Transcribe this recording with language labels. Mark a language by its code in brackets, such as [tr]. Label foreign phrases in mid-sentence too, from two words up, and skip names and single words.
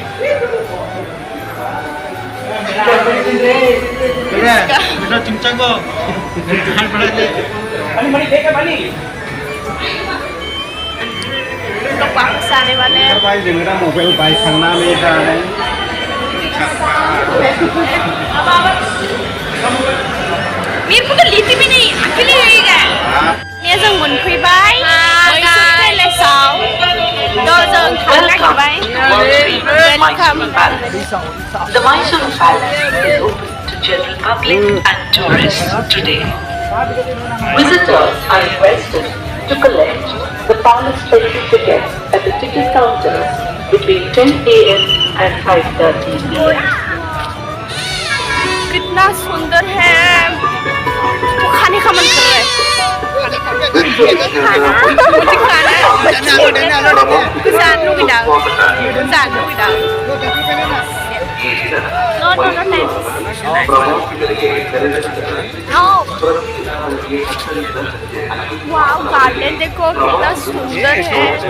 [hi] लोग वापस आने वाले हैं। मेरे को तो लेती भी नहीं, अकेले रह गए। [brx] ये जों मोनफैबाय मैसूर पैलेसाव जों थांलायबाय। वेलकाम। [en] The Mysore Palace is open to general public and tourists today. Visitors are requested to collect the palace entry tickets at the ticket counter between 10 a.m. and 5:30 p.m. [hi] कितना सुंदर है, खाने का मन कर रहा है। मुझे खाना है। वाह, गार्डन देखो कितना सुंदर है।